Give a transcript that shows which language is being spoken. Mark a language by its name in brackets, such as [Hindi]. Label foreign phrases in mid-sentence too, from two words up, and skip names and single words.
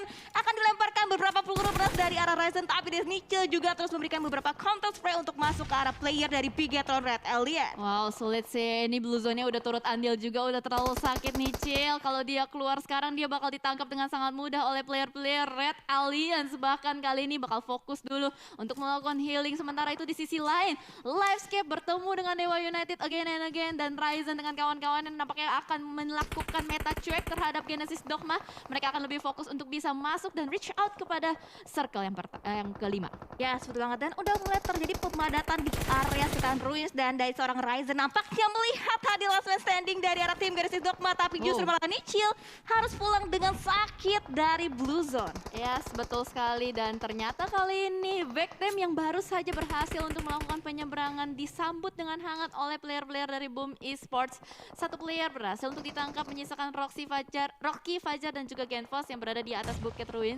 [Indonesian] Akan dilemparkan beberapa peluru berat dari arah Ryzen, tapi dari Nichil juga terus memberikan beberapa [English] counter spray [Indonesian] untuk masuk ke arah player dari Bigetron Red Alien. Wow, sulit sih. Ini [English] Blue Zone- [Indonesian] nya udah turut andil juga, udah terlalu sakit Nichil. Kalau dia keluar sekarang, dia bakal ditangkap dengan sangat mudah oleh player-player Red Alliance. Bahkan kali ini bakal fokus dulu untuk melakukan healing. Sementara itu di sisi lain, Livescape bertemu dengan Dewa United [English] again and again. [Indonesian] Dan Ryzen dengan kawan-kawan yang nampaknya akan melakukan meta cuek terhadap Genesis Dogma. Mereka akan lebih fokus untuk bisa masuk dan [English] reach out [Indonesian] kepada circle yang kelima. Ya, betul banget. Dan udah mulai terjadi pemadatan di area sekitaran Ruins. Dan dari seorang Ryzen nampaknya melihat hadir [English] last man standing [Indonesian] dari arah tim Genesis Dogma. Tapi justru malah Nichil harus pulang dengan sakit dari [English] Blue Zone. [Indonesian] Yes, betul sekali. Dan ternyata kali ini Victim yang baru saja berhasil untuk melakukan penyeberangan disambut dengan hangat oleh player-player dari Boom Esports. Satu player berhasil untuk ditangkap, menyisakan Rocky Fajar dan juga Genfos yang berada di atas Bukit Ruins.